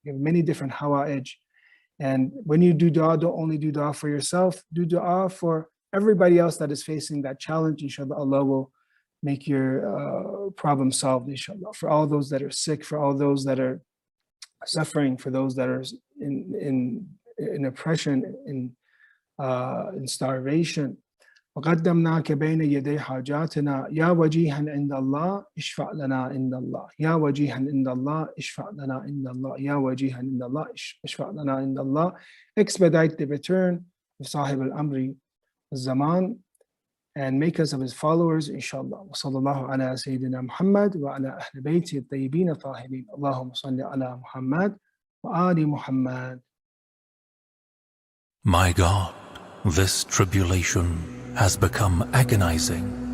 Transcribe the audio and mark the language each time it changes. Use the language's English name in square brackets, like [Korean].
[English] You have many different hawa'ij. And when you do dua, don't only do dua for yourself, do dua for everybody else that is facing that challenge. Inshallah, Allah will make your problem solved, inshallah. For all those that are sick, for all those that are suffering, for those that are in oppression, in starvation, [Arabic] وقدمناك بين يدي حاجاتنا يا وجيها عند الله اشفع لنا عند الله يا وجيها عند الله اشفع لنا عند الله يا وجيها عند الله اشفع لنا عند الله. [English] Expedite the return of Sahib al-Amri al-Zaman and make us of his followers, inshallah. [Arabic] وصلى الله على سيدنا محمد وعلى أهل بيته الطيبين الطاهرين. اللهم صل على محمد وآل محمد. [English] My God, this tribulation has become agonizing.